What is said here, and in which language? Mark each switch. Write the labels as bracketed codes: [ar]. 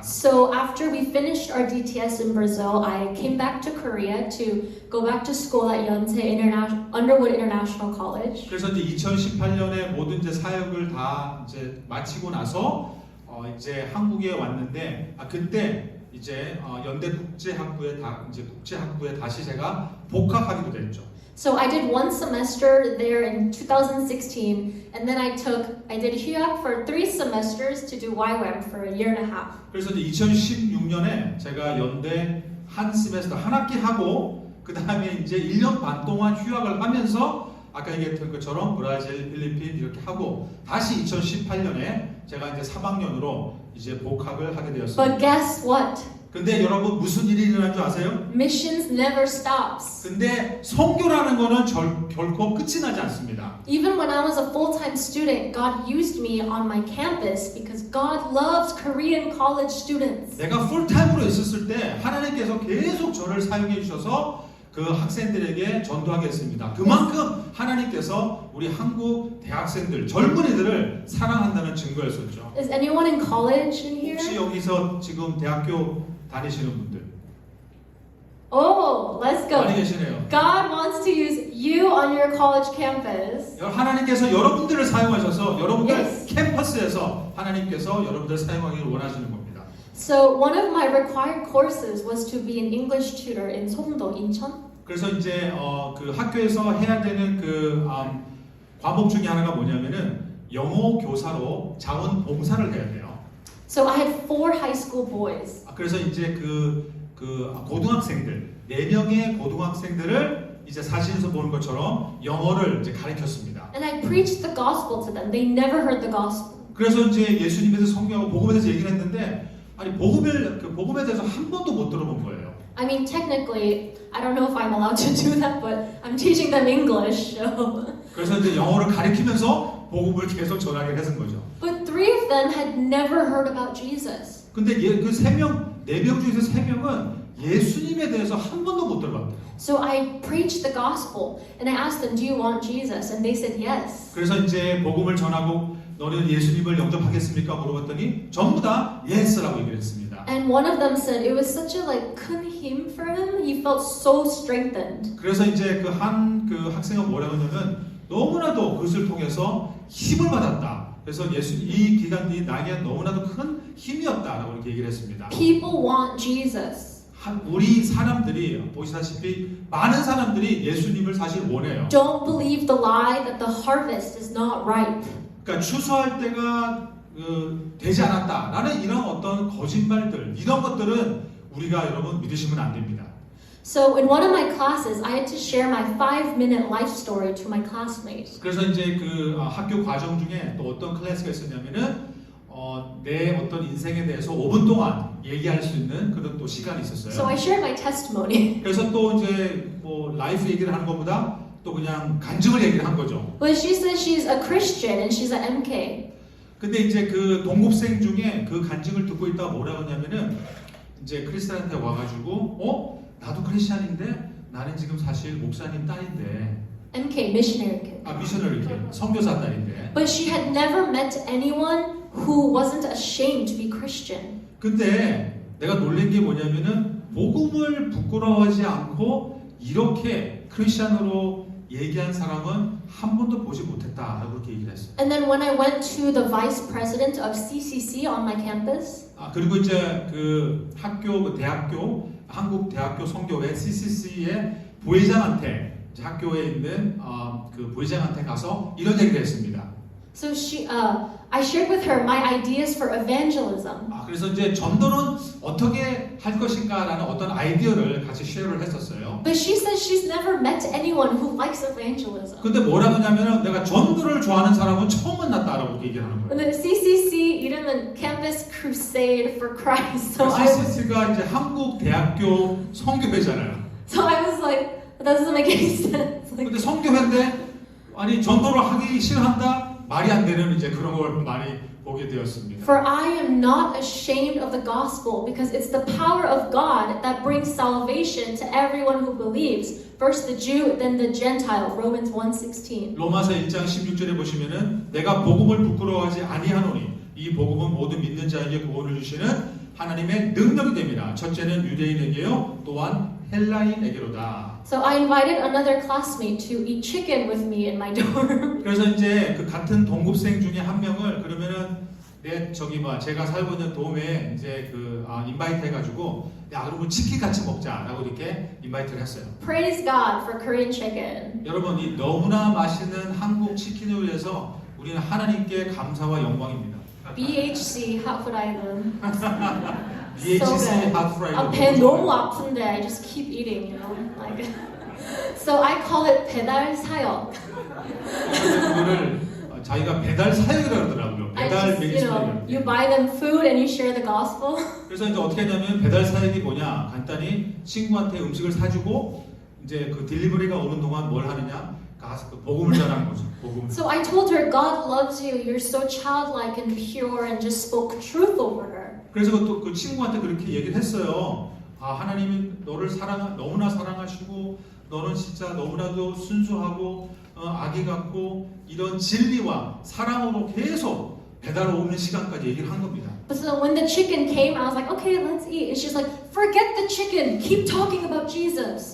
[en] So after we finished our DTS in Brazil, I came back to Korea to go back to school at Underwood International College. [ko] 그래서 이제 2018년에 모든 이제 사역을 다 이제 마치고 나서 이제 한국에 왔는데 그때 이제 연대 국제학부에 다시 제가 복학하기도 됐죠. [en] So I did one semester there in 2016, and then I did HUAC for 3 semesters to do YWAM for a year and a half. [ko] 그래서 이제 2016년에 제가 연대 한 세메스터 한 학기 하고 그 다음에 이제 1년 반 동안 휴학을 하면서 아까 얘기했던 것처럼 브라질, 필리핀 이렇게 하고 다시 2018년에 제가 이제 3학년으로 이제 복학을 하게 되었습니다. [en] But guess what? [ko] 근데 여러분 무슨 일이 일어난 줄 아세요? [en] Missions never stops. [ko] 근데 선교라는 거는 결코 끝이 나지 않습니다. [en] Even when I was a full-time student, God used me on my campus because God loves Korean college students. [ko] 내가 풀타임으로 있었을 때 하나님께서 계속 저를 사용해 주셔서 그 학생들에게 전도하게 했습니다. 그만큼 하나님께서 우리 한국 대학생들, 젊은이들을 사랑한다는 증거였었죠. [en] Is anyone in college in here? [ko] 혹시 여기서 지금 대학교 다니시는 분들 [en] Oh, let's go. [ko] 많이 계시네요. [en] God wants to use you on your college campus. [ko] 하나님께서 여러분들을 사용하셔서 여러분들 [en] Yes. [ko] 캠퍼스에서 하나님께서 여러분들을 사용하기를 원하시는 겁니다. [en] So one of my required courses was to be an English tutor in 송도, 인천. [ko] 그래서 이제 그 학교에서 해야 되는 그 과목 중에 하나가 뭐냐면은 영어 교사로 자원 봉사를 해야 돼요. [en] So I had 4 high school boys. [ko] 그래서 이제 그 고등학생들 4명의 고등학생들을 이제 사진에서 보는 것처럼 영어를 이제 가르쳤습니다. [en] And I preached the gospel to them. They never heard the gospel. [ko] 그래서 이제 예수님에 대해서 성경하고 복음에 대해서 얘기를 했는데 아니 복음에 대해서 한 번도 못 들어본 거예요. [en] I mean, technically, I don't know if I'm allowed to do that, but I'm teaching them English. So. [ko] 그래서 이제 영어를 가르치면서 복음을 계속 전하게 했은 거죠. [en] But 3 of them had never heard about Jesus. [ko] 근데 그 4명 중에서 3명은 예수님에 대해서 한 번도 못 들어봤대요. [en] So I preached the gospel and I asked them, do you want Jesus? And they said yes. [ko] 그래서 이제 복음을 전하고 너는 예수님을 영접하겠습니까? 물어봤더니 전부 다 예스라고 얘기를 했습니다. [en] And one of them said it was such a [ko] 큰 힘 [en] for him. He felt so strengthened. [ko] 그래서 이제 그 학생은 뭐라고 하냐면 너무나도 그것을 통해서 힘을 받았다. 그래서 이 기간이 나에게 너무나도 큰 힘이었다라고 이렇게 얘기를 했습니다. [en] People want Jesus. [ko] 우리 사람들이 보시다시피 많은 사람들이 예수님을 사실 원해요. [en] Don't believe the lie that the harvest is not ripe. [ko] 그러니까 추수할 때가 되지 않았다라는 이런 어떤 거짓말들 이런 것들은 우리가 여러분 믿으시면 안 됩니다. [en] So in one of my classes, I had to share my 5-minute life story to my classmates. [ko] 그래서 이제 그 학교 과정 중에 또 어떤 클래스가 있었냐면은 내 어떤 인생에 대해서 5분 동안 얘기할 수 있는 그런 또 시간이 있었어요. [en] So I shared my testimony. [ko] 그래서 또 이제 뭐 라이프 얘기를 하는 것보다 또 그냥 간증을 얘기를 한 거죠. [en] But she says she's a Christian and she's an MK. [ko] 근데 이제 그 동급생 중에 그 간증을 듣고 있다가 뭐라고 하냐면은 이제 크리스찬한테 와가지고 나도 크리스찬인데 나는 지금 사실 목사님 딸인데 [en] MK, missionary kid. [ko] 미셔너리 선교사 딸인데 [en] But she had never met anyone who wasn't ashamed to be Christian. [ko] 근데 내가 놀란 게 뭐냐면은 복음을 부끄러워하지 않고 이렇게 크리스찬으로 얘기한 사람은 한 번도 보지 못했다라고 그렇게 얘기를 했어요. [en] And then when I went to the vice president of CCC on my campus, [ko] 그리고 이제 그 대학교 한국 대학교 성교회 CCC의 부회장한테 이제 학교에 있는 그 부회장한테 가서 이런 얘기를 했습니다. [en] so I shared with her my ideas for evangelism. [ko] 그래서 이제 전도는 어떻게 할 것인가라는 어떤 아이디어를 같이 쉐어를 했었어요. [en] But she says she's never met anyone who likes evangelism. [ko] 근데 뭐라고 하냐면은 내가 전도를 좋아하는 사람은 처음 만났다라고 얘기를 하는 거예요. [en] And the CCC [ko] 이름은 [en] Campus Crusade for Christ. So [ko] CCC가 이제 한국 대학교 성교회잖아요. So I was like, that doesn't make any sense. 근데 성교회인데 아니 전도를 하기 싫어한다? 말이 안 되는 이제 그런 걸 많이 보게 되었습니다. [en] For I am not ashamed of the gospel because it's the power of God that brings salvation to everyone who believes. First the Jew, then the Gentile. Romans 1:16. [ko] 로마서 1장 16절에 보시면은 내가 복음을 부끄러워하지 아니하노니 이 복음은 모든 믿는 자에게 구원을 주시는 하나님의 능력이 됩니다. 첫째는 유대인에게요, 또한 헬라인에게로다. [en] So I invited another classmate to eat chicken with me in my dorm. [ko] 그래서 이제 그 같은 동급생 중에 한 명을 그러면은 제가 살고 있는 돔에 이제 인바이트 해가지고 야 그러면 치킨 같이 먹자라고 이렇게 인바이트를 했어요. [en] Praise God for Korean chicken. [ko] 여러분 이 너무나 맛있는 한국 치킨을 위해서 우리는 하나님께 감사와 영광입니다. [en] BHC hot food island. [ko] BHC 핫 프라이드. 배 너무 아픈데 [en] I just keep eating, you know. Like, so I call it [ko] 배달 사역. 그거를 자기가 배달 사역이라고 그러더라고요. [en] I [ko] 배달 [en] just, [ko] 미니스트리. [en] you buy them food and you share the gospel. [ko] 그래서 이제 어떻게 하냐면 배달 사역이 뭐냐? 간단히 친구한테 음식을 사주고 이제 그 딜리버리가 오는 동안 뭘 하느냐? 가서 그 복음을 전하는 거죠. 복음을. [en] So I told her, God loves you. You're so childlike and pure, and just spoke truth over her. [ko] 그래서 또 그 친구한테 그렇게 얘기를 했어요. 아 하나님이 너를 너무나 사랑하시고 너는 진짜 너무나도 순수하고 아기 같고 이런 진리와 사랑으로 계속 배달 오는 시간까지 얘기를 한 겁니다. [en] But so when the chicken came, I was like, okay, let's eat. And she's like, forget the chicken. Keep talking about Jesus.